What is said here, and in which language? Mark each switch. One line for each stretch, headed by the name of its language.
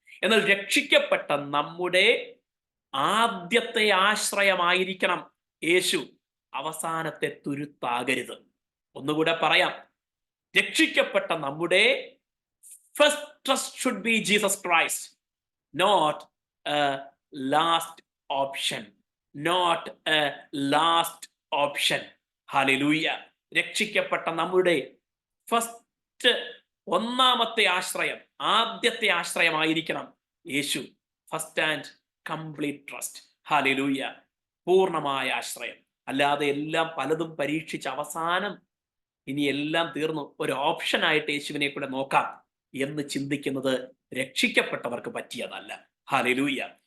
Malayalam: എന്നാൽ രക്ഷിക്കപ്പെട്ട നമ്മുടെ ആദ്യത്തെ ആശ്രയമായിരിക്കണം യേശു. അവസാനത്തെ തുരുത്താകരുത്. ഒന്നുകൂടെ പറയാം, രക്ഷിക്കപ്പെട്ട നമ്മുടെ
English: first trust should be Jesus Christ, not a last option. Not a last option. Hallelujah.
Malayalam: രക്ഷിക്കപ്പെട്ട നമ്മുടെ ഒന്നാമത്തെ ആശ്രയം, ആദ്യത്തെ ആശ്രയമായിരിക്കണം യേശു.
English: First and complete trust. Hallelujah.
Malayalam: പൂർണ്ണമായ ആശ്രയം. അല്ലാതെ എല്ലാം പലതും പരീക്ഷിച്ച് അവസാനം ഇനി എല്ലാം തീർന്നു, ഒരു ഓപ്ഷനായിട്ട് യേശുവിനെ കൂടെ നോക്കാം എന്ന് ചിന്തിക്കുന്നത് രക്ഷിക്കപ്പെട്ടവർക്ക് പറ്റിയതല്ല. ഹല്ലേലൂയ.